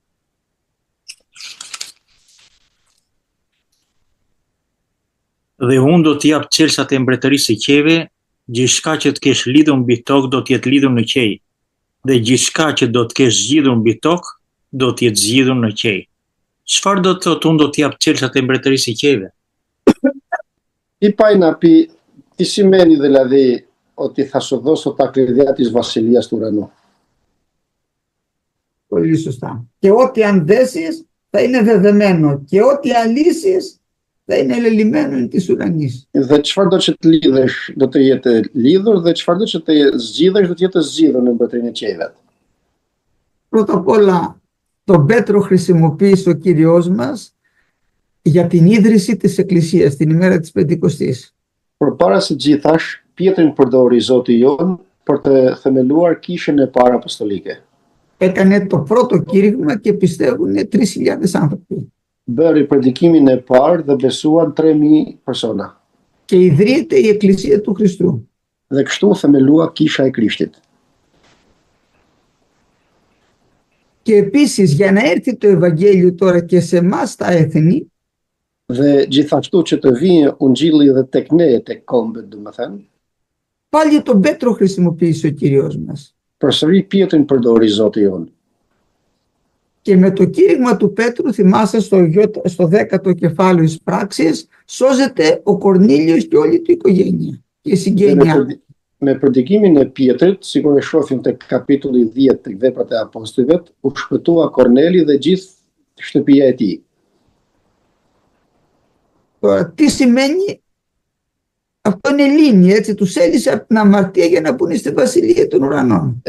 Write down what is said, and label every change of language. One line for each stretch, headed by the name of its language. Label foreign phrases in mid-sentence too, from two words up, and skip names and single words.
Albanian: Dhe unë do t'jap çelësat e mbretërisë së qiejve, gjithçka që të kesh lidhur mbi tokë do të jetë lidhur në qiej, dhe gjithçka që do të kesh zgjidhur mbi tokë do t'jetë zgjidhur në qej. Çfarë do të thotë unë do t'jap çelësat e mbretërisë së qejve?
Greek: Τι πάει να πει, τι σημαίνει δηλαδή ότι θα σου δώσω τα κλειδιά της βασιλείας του ουρανού. Πολύ σωστά. Και ό,τι αν δέσεις θα είναι δεδεμένο και ό,τι αλύσεις θα είναι ελελειμμένο εν της ουρανής.
Albanian: Dhe çfarë do që të lidhesh, do të jetë lidhur dhe çfarë do që të zgjidhesh, do të jetë zgjidhur në mbretërinë e qejve.
Greek: Πρώτα απ' όλα, τον Πέτρο χρησιμοποίησε ο Κύριος μας για την ίδρυση της Εκκλησίας την ημέρα της Πεντηκοστής.
Albanian: Përpara së gjithash, Pietrin përdori Zoti jon për të themeluar kishën e parë apostolike.
Greek: Έκανε το πρώτο κήρυγμα και πιστεύουν 3.000 άνθρωποι.
Albanian: Bëri predikimin e parë dhe besuan 3.000 persona.
Greek: Και ιδρύεται η Εκκλησία του Χριστού.
Albanian: Dhe kështu themelua kisha e Krishtit.
Greek: Και επίσης για να έρθει το Ευαγγέλιο τώρα και σε εμάς τα έθνη,
Albanian: Dhe gjithashtu që të vijë ungjilli dhe tek ne, tek kombet, domethënë,
Greek: πάλι τον Πέτρο χρησιμοποίησε ο Κύριος μας.
Albanian: përsëri Pietrin përdori Zoti jon.
Greek: Και με το κήρυγμα του Πέτρου, θυμάστε στο 10ο κεφάλαιο της πράξης, σώζεται ο Κορνήλιος και όλη του οικογένεια και η συγγένειά.
Albanian: Me predikimin e Pietrit, sikur e shohim tek kapitulli 10 tek Veprat e Apostujve, u shpëtua Korneli dhe gjithë shtëpia e tij.
Greek: Τώρα, τι σημαίνει? Αυτό είναι λύνη, έτσι, τους έλυσε από την αμαρτία για να μπουν στη βασιλεία των ουρανών.